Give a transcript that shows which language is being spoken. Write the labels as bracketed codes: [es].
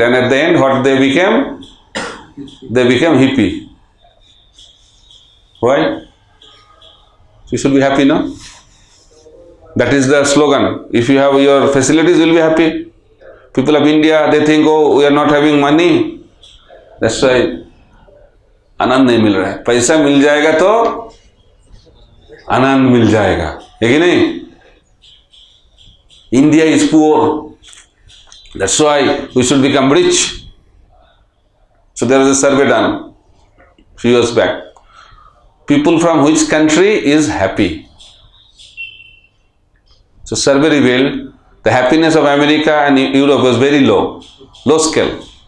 [en] And at the end, what they became? They became hippie. Why? You should be happy, no? That is the slogan. If you have your facilities, you will be happy. People of India, they think, oh, we are not having money. That's why [hi] आनंद नहीं मिल रहा है. पैसा मिल जाएगा तो आनंद मिल जाएगा, है कि नहीं? [en] India is poor. That's why we should become rich. So there was a survey done a few years back. People from which country is happy? So survey revealed the happiness of America and Europe was very low scale.